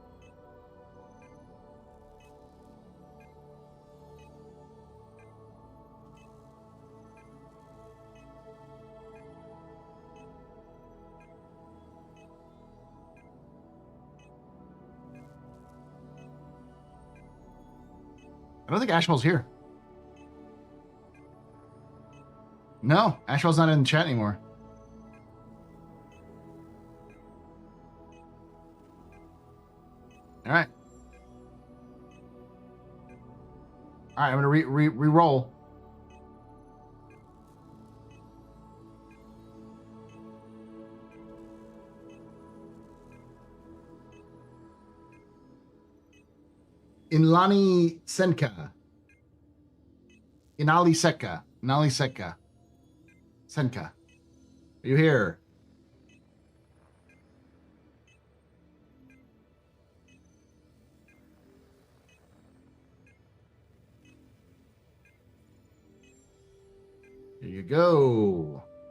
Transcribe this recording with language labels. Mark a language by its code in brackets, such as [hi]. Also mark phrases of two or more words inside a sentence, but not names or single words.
[en] I don't think Ashwell's here. No, Ashwell's not in the chat anymore. All right. All right, I'm gonna re-roll. Inlani Senka. Inali Seka. Inali Seka. Senka. Are you here? Here you go.